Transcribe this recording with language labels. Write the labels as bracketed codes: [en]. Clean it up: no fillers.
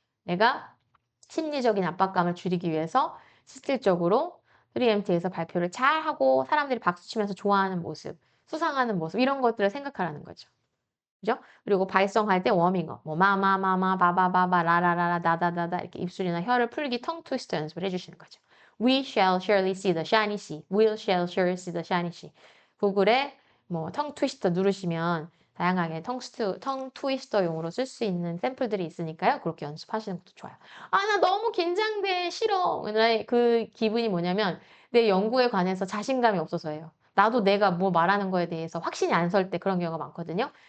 [ko] 내가 심리적인 압박감을 줄이기 위해서 실질적으로 3MT에서 발표를 잘하고 사람들이 박수치면서 좋아하는 모습, 수상하는 모습 이런 것들을 생각하라는 거죠. 그죠? 그리고 발성할 때 워밍업, 뭐 마마마마, 바바바바, 라라라라, 나다다다 이렇게 입술이나 혀를 풀기 텅 트위스터 연습을 해주시는 거죠. [en] We shall surely see the shiny sea. We'll shall surely see the shiny sea. [ko] 구글에 뭐 텅 트위스터 누르시면 다양하게 텅 트위스터용으로 쓸 수 있는 샘플들이 있으니까요. 그렇게 연습하시는 것도 좋아요. 아, 나 너무 긴장돼. 싫어. 나의 그 기분이 뭐냐면 내 연구에 관해서 자신감이 없어서예요. 나도 내가 뭐 말하는 거에 대해서 확신이 안 설 때 그런 경우가 많거든요.